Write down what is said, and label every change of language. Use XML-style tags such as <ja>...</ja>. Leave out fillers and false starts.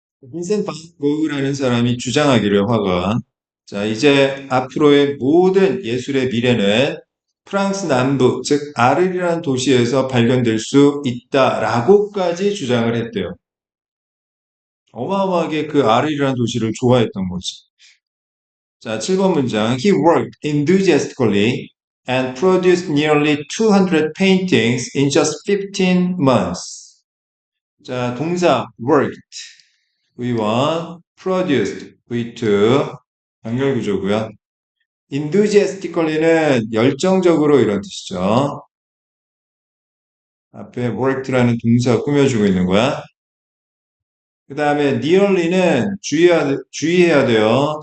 <ko>빈센트 반 고흐라는 사람이 주장하기를 화가 자 이제 앞으로의 모든 예술의 미래는 프랑스 남부 즉 아르리라는 도시에서 발견될 수 있다라고까지 주장을 했대요. 어마어마하게 그 아르리라는 도시를 좋아했던 거지. 자 7번 문장</ko> <en>He worked enthusiastically and produced nearly 200 paintings in just 15 months.</en> <ko>자 동사 worked V1, produced V2, 연결 구조고요. enthusiastically는 열정적으로 이런 뜻이죠. 앞에 worked라는 동사 꾸며주고 있는 거야. 그 다음에 nearly는 주의해야 돼요.</ko>